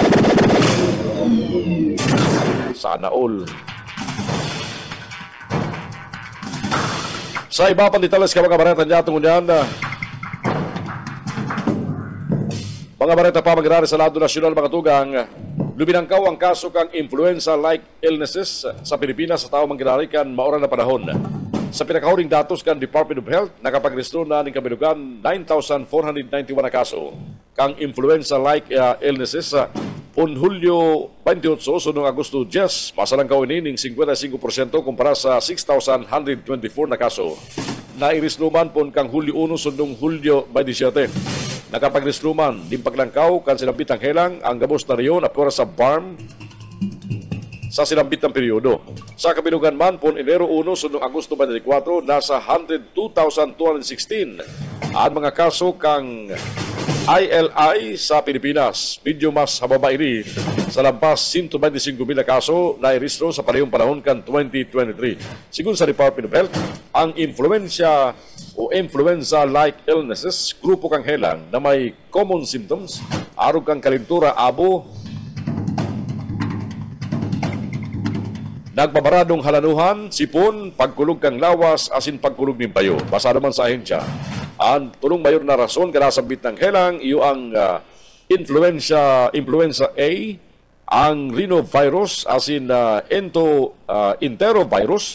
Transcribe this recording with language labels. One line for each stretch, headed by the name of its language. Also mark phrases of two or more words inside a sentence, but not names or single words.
Filipino: Sana all.
Bikol: Sa iba pang detalles ka mga bareta niya tungkol yan. Mga bareta pa mag-arari sa lado nasyonal mga tugang, luminangkaw ang kaso kang
English: influenza-like illnesses
Bikol: sa Pilipinas sa tao mag-arari kan maoran na panahon. Sa pinakahuring datos kan Department of Health, nakapag-restro na ng kabilugan 9,491 na kaso kang
English: influenza-like illnesses
Bikol: on Hulyo 28 sunong Agosto 10, masalangkaw ini ng 55% kumpara sa 6,124 na kaso. Nairisluman pon kang Hulyo 1 sunong Hulyo 27. Nakapagrisluman din paglangkaw kan sinambit ang helang ang gabos na riyon at sa BARM sa sinambit ng periodo. Sa kabilugan man pon Enero 1 sunong Agosto 24 nasa 102,216 ang mga kaso kang ILI sa Pilipinas. Medyo mas hababa ini sa lampas 125,000 na kaso na iristro sa parehong panahon kan 2023. Sigun sa Department of Health, ang influenza o
English: influenza-like illnesses,
Bikol: grupo kang helang na may
English: common symptoms,
Bikol: arog kang kalintura, abo, nagbabaradong halanuhan, sipon, pagkulog kang lawas, asin pagkulog ng bayo. Basa naman sa ahensya. Ang tulong mayor na rason kanasabit ng helang, iyo ang
English: influenza A,
Bikol: ang rhinovirus, asin enterovirus.